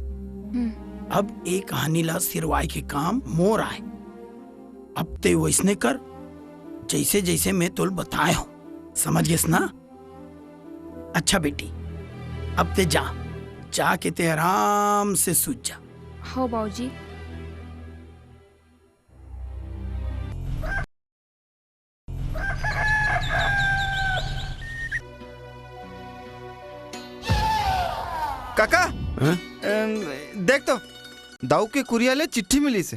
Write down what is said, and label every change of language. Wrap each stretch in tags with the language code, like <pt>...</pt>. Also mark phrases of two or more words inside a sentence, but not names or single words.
<hne>अब एक कहानी ला सिरवाई के काम मोर आए। अब ते वैसने कर जैसे जैसे मैं तुल बताए हूँ, समझ गए ना? अच्छा बेटी, अब ते जा के ते आराम से सूझ जा। हाँ बाबूजी। काका देख तो दाऊ के कुरिया ले चिट्ठी मिली से।</hne>